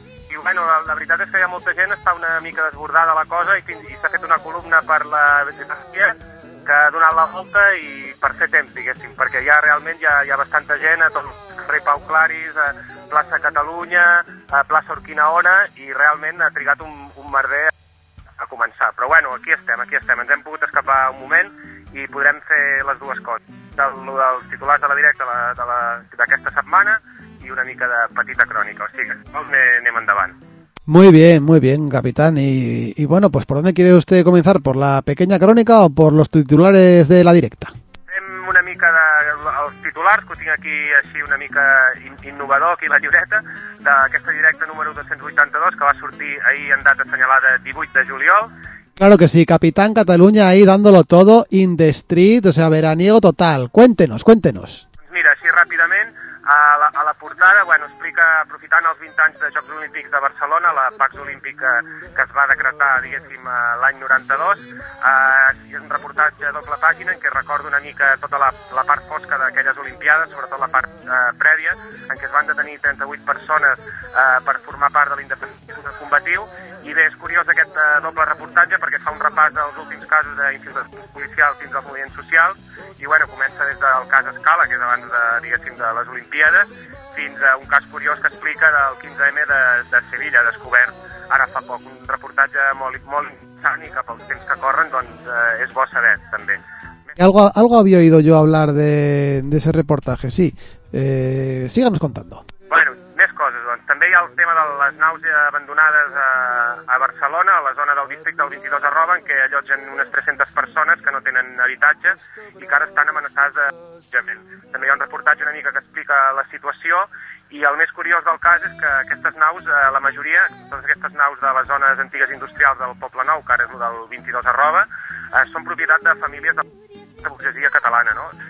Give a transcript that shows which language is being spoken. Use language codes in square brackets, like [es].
[ca] I bueno, la veritat és que hi ha molta gent, està una mica desbordada la cosa i s'ha fet una columna per la vegetació que ha donat la volta i per fer temps, diguéssim, perquè ja realment hi ha bastanta gent a tot carrer Pau Claris, a plaça Catalunya, a plaça Urquinaona i realment ha trigat un merder a començar. Però bueno, aquí estem, ens hem pogut escapar un moment i podrem fer les dues coses, dels titulars de la directa d'aquesta setmana y una mica de petita crònica, o sigui, anem endavant. [es] Muy bien, capitán. Y bueno, pues ¿por dónde quiere usted comenzar? ¿Por la pequeña crónica o por los titulares de la directa? [ca] Fem una mica dels titulars, que ho tinc aquí així una mica innovador, aquí la lliureta, d'aquesta directa número 282, que va sortir ahir en data assenyalada 18 de juliol. [es] Claro que sí, Capitán Cataluña ahí dándolo todo [en] in the street, [es] o sea, veraniego total. Cuéntenos. [ca] Mira, així ràpidament, A la portada, bueno, explica, aprofitant els 20 anys de Jocs Olímpics de Barcelona, la Pax Olímpica que es va decretar, diguéssim, l'any 92, és un reportatge a doble pàgina en què recordo una mica tota la part fosca d'aquelles Olimpiades, sobretot la part prèvia, en què es van detenir 38 persones per formar part de l'independentisme combatiu. I bé, és curiós aquest doble reportatge perquè fa un repàs dels últims casos d'infiltració policial fins al moviment social i bueno, comença des del cas Escala, que és abans de les Olimpíades, fins a un cas curiós que explica del 15M de Sevilla, descobert ara fa poc. Un reportatge molt, molt interessant i que pels temps que corren doncs, és bo saber també. [es] Algo había oído yo hablar de ese reportaje, sí. Síganos contando. [ca] Bueno, més coses, doncs. També hi ha el tema de les naus abandonades a Barcelona, a la zona del districte del 22 Arroba, en què allotgen unes 300 persones que no tenen habitatge i que ara estan amenaçades d'allotjament. També hi ha un reportatge una mica que explica la situació i el més curiós del cas és que aquestes naus, la majoria, totes aquestes naus de les zones antigues industrials del Poble Nou, que ara és el del 22 Arroba, són propietat de famílies de burgesia catalana, no?